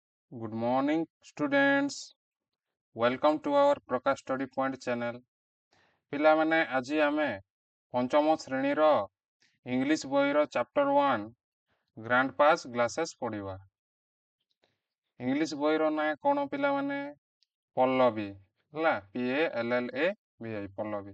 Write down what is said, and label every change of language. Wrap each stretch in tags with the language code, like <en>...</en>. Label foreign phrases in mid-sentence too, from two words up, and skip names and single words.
<en>Good morning, students. Welcome to our Prakash Study Point channel.</en> <or>ପିଲାମାନେ ଆଜି ଆମେ ପଞ୍ଚମ ଶ୍ରେଣୀର ଇଂଲିଶ ବହିର ଚାପ୍ଟର 1 ଗ୍ରାଣ୍ଡ ପାସ୍ ଗ୍ଲାସେସ୍ ପଢ଼ିବା। ଇଂଲିଶ ବହିର ନାଁ କ'ଣ ପିଲାମାନେ? ପଲ୍ଲବୀ ହେଲା, PALLABI ପଲ୍ଲବୀ।</or>